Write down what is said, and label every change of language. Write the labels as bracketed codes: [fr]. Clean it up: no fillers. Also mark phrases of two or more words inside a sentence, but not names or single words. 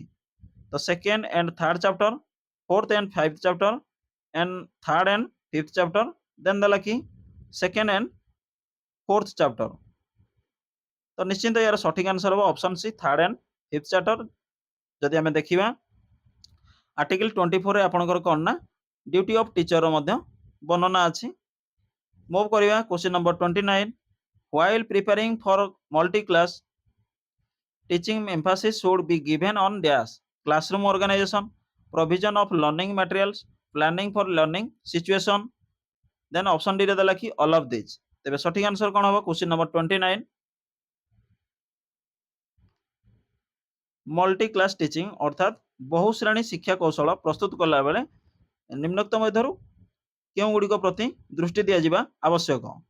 [en] ତ second and third chapter, fourth and fifth chapter and third and fifth chapter, then [or] ଦେଲା କି [en] second and fourth chapter. [or] ତ ନିଶ୍ଚିନ୍ତ ଏହାର ସଠିକ୍ ଆନ୍ସର ହେବ [en] option C third and fifth chapter. [or] ଯଦି ଆମେ ଦେଖିବା ଆର୍ଟିକଲ 24 ରେ ଆପଣଙ୍କର କ'ଣ ନା [en] duty of teacher [or] ମଧ୍ୟ ବର୍ଣ୍ଣନା ଅଛି। ମୁଭ୍ କରିବା [en] question number 29 while preparing for multi class teaching emphasis should be given on dash classroom organization, provision of learning materials, planning for learning situation। then option D [or] ରେ ଦେଲା କି [en] all of this. [or] ତେବେ ସଠିକ୍ ଆନ୍ସର କ'ଣ ହେବ? [en] question number 29 multi class teaching [or] ଅର୍ଥାତ୍ ବହୁ ଶ୍ରେଣୀ ଶିକ୍ଷା କୌଶଳ ପ୍ରସ୍ତୁତ କଲା ବେଳେ ନିମ୍ନୋକ୍ତ ମଧ୍ୟରୁ କେଉଁ ଗୁଡ଼ିକ ପ୍ରତି ଦୃଷ୍ଟି ଦିଆଯିବା ଆବଶ୍ୟକ?